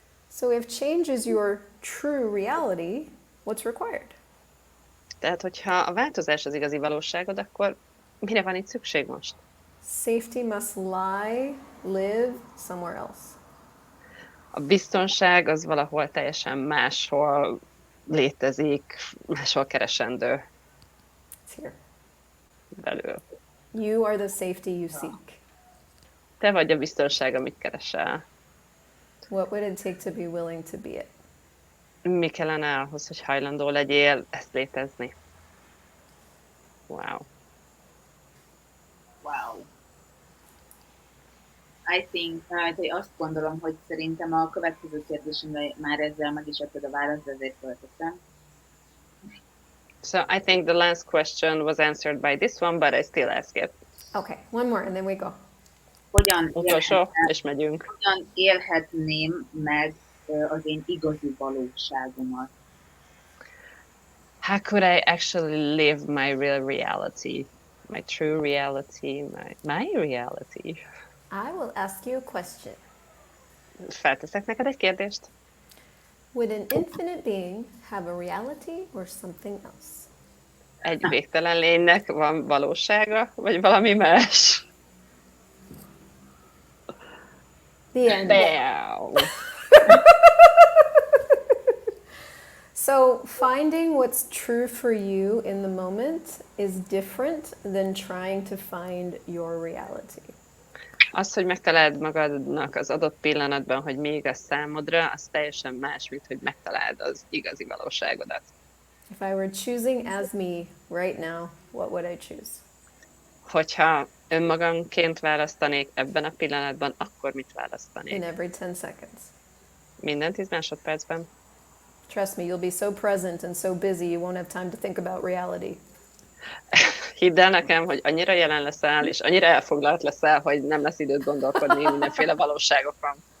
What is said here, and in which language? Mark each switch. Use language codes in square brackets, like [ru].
[en] So if change is your true reality, what's required? [hu] Tehát, hogyha a változás az igazi valóságod, akkor mire van itt szükség most? [en] Safety must live somewhere else. [hu] A biztonság az valahol teljesen máshol létezik, máshol keresendő [en] It's here. [hu] belül. [en] You are the safety you seek. [hu] Te vagy a biztonság, amit keresel. [en] What would it take to be willing to be it? [hu] Mi kellene ahhoz, hogy hajlandó legyél ezt létezni? [en] Wow. Wow. I think, [hu] azt gondolom, hogy szerintem a következő kérdésemre már ezzel meg is adtad a választ, de ezért föltettem. [en] So I think the last question was answered by this one, but I still ask it. Okay, one more and then we go. [hu] Utolsó, és megyünk. Hogyan élhetném meg az én igazi valóságomat? [en] How could I actually live my real reality? My true reality, my reality. I will ask you a question. [hu] Felteszek neked egy kérdést. [en] Would an infinite being have a reality or something else? [hu] Egy végtelen lénynek van valósága, vagy valami más? [en] The end. Bam. So finding what's true for you in the moment is different than trying to find your reality. [hu] Az, hogy megtaláld magadnak az adott pillanatban, hogy mi igaz számodra, az teljesen más, mint hogy megtaláld az igazi valóságodat. [en] If I were choosing as me right now, what would I choose? [hu] Hogyha önmagamként választanék ebben a pillanatban, akkor mit választanék? [en] In every 10 seconds. [hu] Minden 10 másodpercben. [en] Try Trust me, you'll be so present and so busy, you won't have time to think about reality. [hu] Hidd el nekem, hogy annyira jelen leszel, és annyira elfoglalt leszel, hogy nem lesz időt gondolkodni mindenféle valóságokon.